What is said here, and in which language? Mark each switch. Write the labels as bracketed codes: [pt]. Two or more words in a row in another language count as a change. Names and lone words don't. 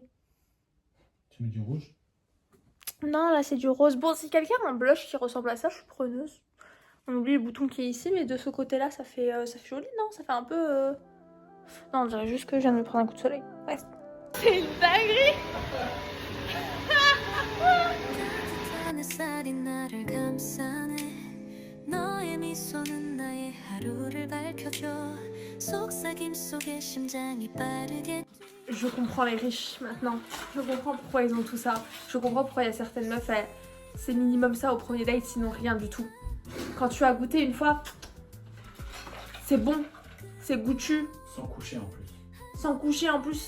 [fr] Tu mets du rouge? Non, là c'est du rose. Bon, si quelqu'un a un blush qui ressemble à ça, je suis preneuse. On oublie le bouton qui est ici, mais de ce côté-là, ça fait joli, non? Ça fait un peu... Non, on dirait juste que je viens de me prendre un coup de soleil. Ouais. C'est une dinguerie! [ko] 햇살이 나를 감싸네 너의 미소는 나의 하루를 밝혀줘 속삭임 속에 심장이 빠르게 [fr] Je comprends les riches maintenant. Je comprends pourquoi ils ont tout ça. Je comprends pourquoi il y a certaines meufs, c'est minimum ça au premier date, sinon rien du tout. Quand tu as goûté une fois, c'est bon, c'est goûtu. Sans coucher en plus. Sans coucher en plus.